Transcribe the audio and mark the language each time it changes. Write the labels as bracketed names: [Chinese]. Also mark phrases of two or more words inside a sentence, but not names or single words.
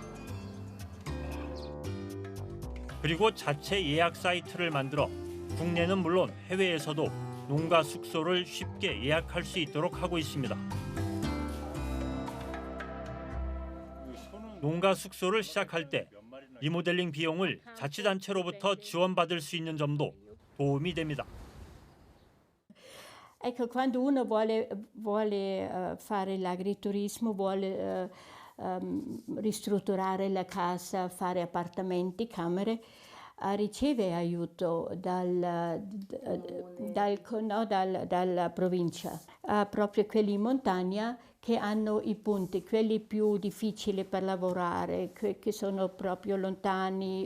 [Korean] 그리고 자체 예약 사이트를 만들어 국내는 물론 해외에서도 농가 숙소를 쉽게 예약할 수 있도록 하고 있습니다. 농가 숙소를 시작할 때 리모델링 비용을 자치단체로부터 지원받을 수 있는 점도 도움이 됩니다. [Italian] Ecco, quando uno vuole fare l'agriturismo, vuole ristrutturare la casa, fare appartamenti, camere, riceve aiuto dalla provincia, proprio quelli in montagna che hanno i punti, quelli più difficili per lavorare, che sono proprio lontani.